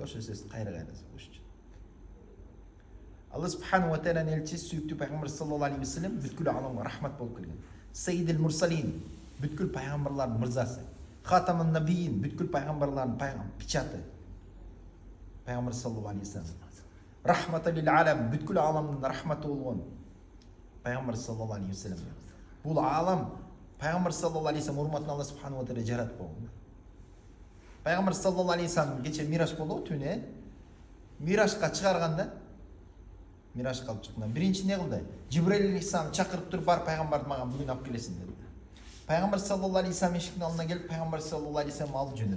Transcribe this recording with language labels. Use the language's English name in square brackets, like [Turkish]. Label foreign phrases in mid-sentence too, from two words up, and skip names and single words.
[Kyrgyz] Ошо сөздү кайра угуш үчүн. Алла [Arabic] سبحانه وتعالى [Kyrgyz] элчиси сүйүктүү Пайгамбар [Arabic] صلى الله عليه وسلم [Kyrgyz] бүткүл аламга рахмат болуп келген. [Arabic] سيد المرسلين, [Kyrgyz] бүткүл пайгамбарлардын мырзасы. [Arabic] خاتم النبيين, [Kyrgyz] бүткүл пайгамбарлардын печаты. [Arabic] Пайгамбар صلى الله عليه وسلم. رحمة للعالم, [Kyrgyz] бүткүл аламдын рахматы болгон Пайгамбар [Arabic] صلى الله عليه وسلم. [Kyrgyz] Бул алам Пайгамбар [Arabic] صلى الله عليه وسلم [Kyrgyz] урматына Алла [Arabic] سبحانه وتعالى [Kyrgyz] жаратып койгон. Пайгамбар [Arabic] صلى الله عليه وسلم [Kyrgyz] кече мираж болду, түнө миражга чыгарганда, мираж калып чыкканда биринчи не кылды? Жибраил алейхиссалам чакырып туруп, бар пайгамбарды мага бүгүн алып келесиң деди. Пайгамбар [Arabic] صلى الله عليه وسلم [Kyrgyz] эшиктин алдына келип, Пайгамбар [Arabic] صلى الله عليه وسلم [Kyrgyz] алып жөнөдү.